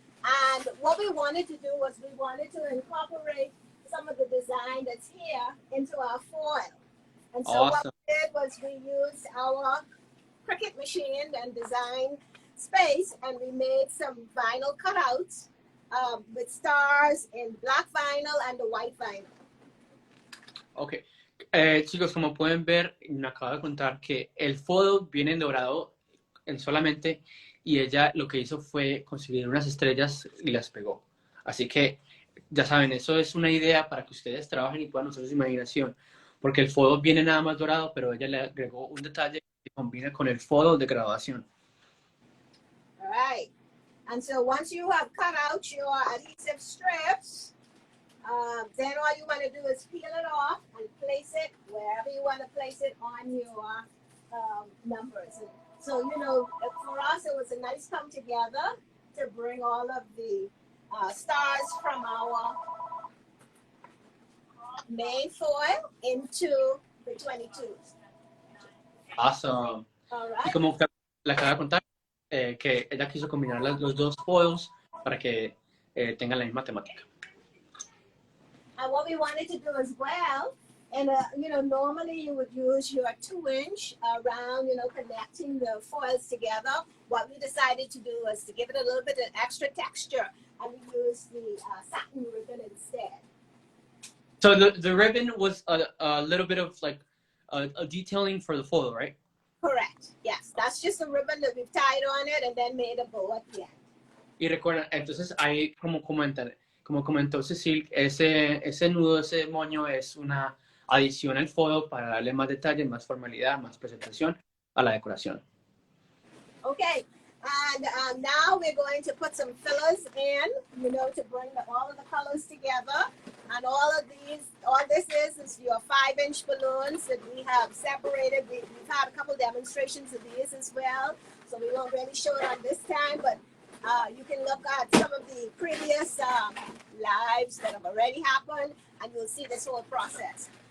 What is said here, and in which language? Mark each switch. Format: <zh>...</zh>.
<en>And what we wanted to do was we wanted to incorporate some of the design that's here into our foil. And so what we did was we used our Cricut machine and design space, and we made some vinyl cutouts with stars in black vinyl and the white vinyl. Ok.</en> <es>Chicos, como pueden ver, me acabo de contar que el foil viene en dorado solamente, y ella lo que hizo fue conseguir unas estrellas y las pegó. Así que, ya saben, eso es una idea para que ustedes trabajen y puedan usar su imaginación. Porque el foil viene nada más dorado, pero ella le agregó un detalle que combina con el foil de graduación.</es> <en>All right. And so once you have cut out your adhesive strips, then all you want to do is peel it off and place it wherever you want to place it on your numbers. And so, you know, for us, it was a nice come together to bring all of the stars from our main foil into the 22s. Awesome. All right.</en> <es>Y como le acabo de contar, que ella quiso combinar los dos foils para que tengan la misma temática.</es> <en>And what we wanted to do as well, and you know, normally you would use your 2-inch around, you know, connecting the foils together. What we decided to do was to give it a little bit of extra texture, and we used the satin ribbon instead. So the ribbon was a little bit of like a detailing for the foil, right? Correct. Yes, that's just a ribbon that we've tied on it and then made a bow at the end.</en> <es>Y recuerden, entonces ahí como comentó Cecil, ese nudo, ese moño es una adición al foil para darle más detalle, más formalidad, más presentación a la decoración.</es> <en>Okay, and now we're going to put some fillers in, you know, to bring all of the colors together. And all this is your 5-inch balloons that we have separated. We've had a couple demonstrations of these as well, so we won't really show it on this time, but you can look at some of the previous lives that have already happened, and you'll see this whole process.</en>